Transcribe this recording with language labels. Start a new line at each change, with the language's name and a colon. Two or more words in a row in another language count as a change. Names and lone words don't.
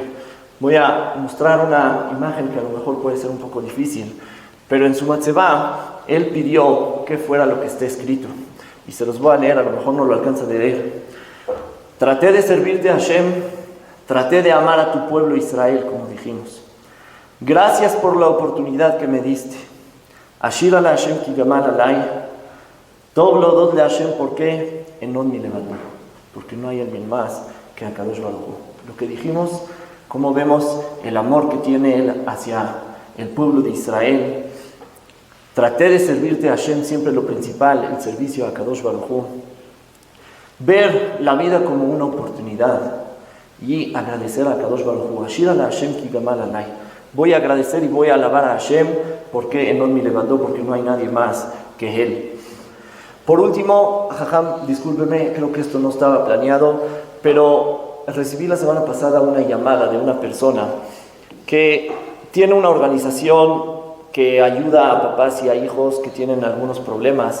Spanish: Voy a mostrar una imagen que a lo mejor puede ser un poco difícil, pero en su Matzevá, él pidió que fuera lo que esté escrito. Y se los voy a leer, a lo mejor no lo alcanza de leer. Traté de servirte a Hashem, traté de amar a tu pueblo Israel, como dijimos. Gracias por la oportunidad que me diste.
Hebrew: אשירה להשם כי גמל עלי. טוב להודות להשם,
Spanish: ¿por qué?
Hebrew: אין עוד מלבדו.
Spanish: Porque no hay alguien más que
Hebrew: הקדוש ברוך הוא.
Spanish: Lo que dijimos, cómo vemos el amor que tiene él hacia el pueblo de Israel. Traté de servirte a Hashem, siempre lo principal, el servicio a
Hebrew: קדוש ברוך הוא.
Spanish: Ver la vida como una oportunidad y agradecer a
Hebrew: קדוש ברוך הוא. אשירה להשם כי גמל עלי.
Spanish: Voy a agradecer y voy a alabar a Hashem porque
Hebrew: אין מי
Spanish: levantó, porque no hay nadie más que él. Por último, Jajam, discúlpeme, creo que esto no estaba planeado, pero recibí la semana pasada una llamada de una persona que tiene una organización que ayuda a papás y a hijos que tienen algunos problemas.